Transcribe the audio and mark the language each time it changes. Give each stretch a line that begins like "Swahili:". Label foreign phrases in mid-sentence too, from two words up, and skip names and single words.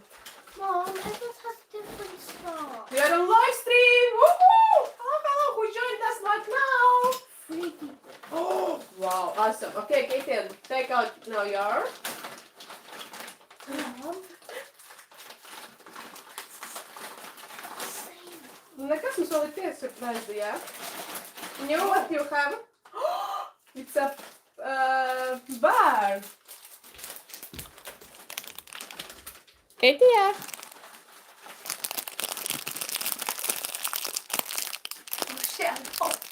English: Mom, Edward has different stuff. We are on live stream! Woohoo! Hello, who joined us right now? 3 people. Oh, wow, awesome. Okay, Katie, take out now yours. Mom.
Latvian: Nekas mums vēl ir tie surprise, yeah?
English: You know what you have? It's a bar. Katie? Oh shit, I'm cold.